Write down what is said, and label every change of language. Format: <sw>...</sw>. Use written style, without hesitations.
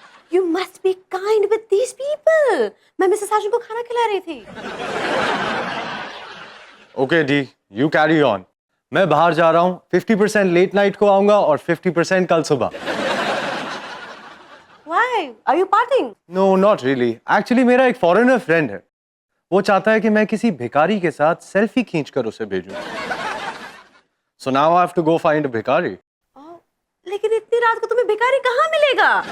<en>You must be kind with these people.</en> <hi>मैं Mrs साजन को खाना खिला रही थी.</hi> <en>Okay, D, you carry on.</en> <hi>मैं बाहर जा रहा हूँ. 50% लेट नाइट को आऊंगा और 50% कल सुबह.</hi> <en>Why? Are you partying? No, not really.</en> <hi>Actually, मेरा एक फॉरेनर फ्रेंड है. वो चाहता है कि मैं किसी भिखारी के साथ सेल्फी खींचकर उसे भेजूं.</hi> <en>So now I have to go find a भिखारी.</en> <hi>Oh, लेकिन इतनी रात को तुम्हें भिखारी कहाँ मिलेगा?</hi>